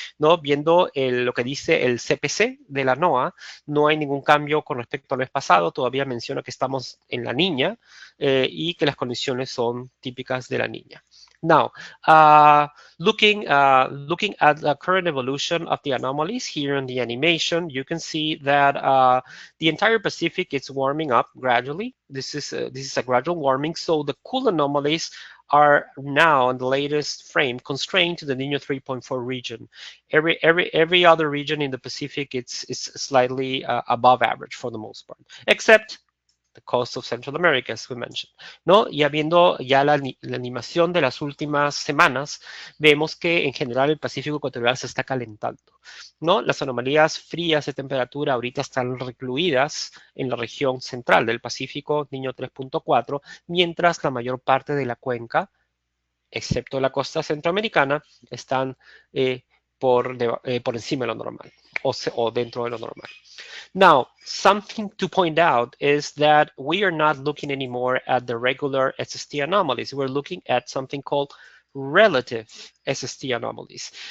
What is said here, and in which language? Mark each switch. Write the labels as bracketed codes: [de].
[es] ¿No? Viendo lo que dice el CPC de la NOAA, no hay ningún cambio con respecto al mes pasado. Todavía menciona que estamos en La Niña. Y que las condiciones son típicas de la niña. [en] Now, looking at the current evolution of the anomalies here in the animation, you can see that the entire Pacific is warming up gradually. This is a gradual warming. So the cool anomalies are now in the latest frame constrained to the Niño 3.4 region. Every other region in the Pacific it's slightly above average for the most part, except the coast of Central America, as we mentioned, [es] ¿no? Y viendo ya la animación de las últimas semanas, vemos que en general el Pacífico ecuatorial se está calentando, ¿no? Las anomalías frías de temperatura ahorita están recluidas en la región central del Pacífico, Niño 3.4, mientras la mayor parte de la cuenca, excepto la costa centroamericana, están por encima de lo normal o dentro de lo normal. [en] Now, something to point out is that we are not looking anymore at the regular SST anomalies. We're looking at something called relative SST anomalies.